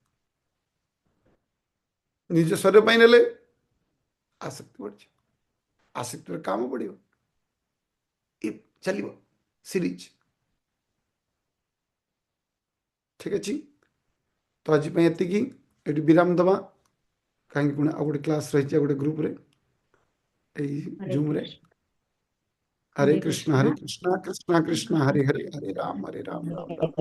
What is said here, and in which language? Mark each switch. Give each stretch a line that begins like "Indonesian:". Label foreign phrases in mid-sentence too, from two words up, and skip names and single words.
Odia: ନିଜ ଶରୀର ପାଇଁ ନେଲେ ଆସକ୍ତି ବଢ଼ିଯିବ, ଆସକ୍ତିର କାମ ବଢ଼ିବ, ଏ ଚାଲିବ ସିରିଜ। ଠିକ ଅଛି, ତ ଆଜି ପାଇଁ ଏତିକି। ଏଠି ବିରାମ ଦେବା, କାହିଁକି ପୁଣି ଆଉ ଗୋଟେ କ୍ଲାସ୍ ରହିଛି ଆଉ ଗୋଟେ ଗ୍ରୁପରେ, ଏଇ ଜୁମ୍ରେ।
Sanskrit: हरे कृष्णा कृष्णा कृष्णा हरे हरे, हरे राम राम राम।